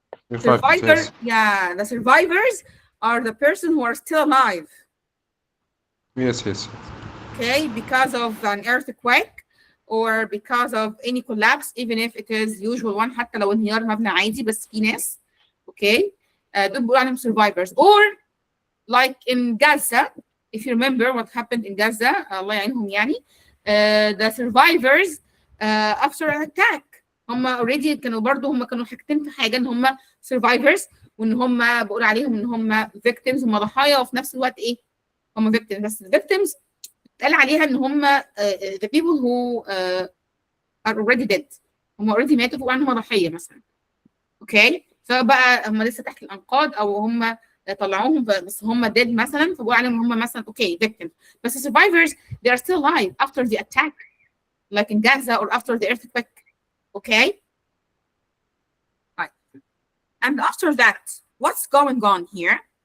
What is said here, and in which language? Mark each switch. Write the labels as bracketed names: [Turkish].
[English] Yes. Yeah, the survivors are the person who are still alive. Yes, yes. Okay, because of an earthquake or because of any collapse, even if it is usual one, [Arabic] حتى لو انهيار مبنى عادي بس في ناس. Okay, دول بيقولوا عليهم survivors. [English] Or like in Gaza, [Arabic] if you remember what happened in Gaza, الله يعينهم يعني, [English] the survivors after an attack, [Arabic] هم already كانوا برضو هم كانوا حاجتين في حاجة, ان هم survivors وان هم بقول عليهم ان هم victims, هم ضحايا وفي نفس الوقت ايه, هم victims. بس victims اتقال عليها ان هم [English] the people who are already dead, [Arabic] هم already ماتوا فوق عنهم ضحية مثلا. اوكي, فبقى هم لسه تحت الانقاض او هم طلعوهم بس هم dead مثلا, فبقول عليهم هم مثلا اوكي victims. بس [English] survivors they are still alive after the attack, like in Gaza or after the earthquake. Okay, right. And after that, what's going on here?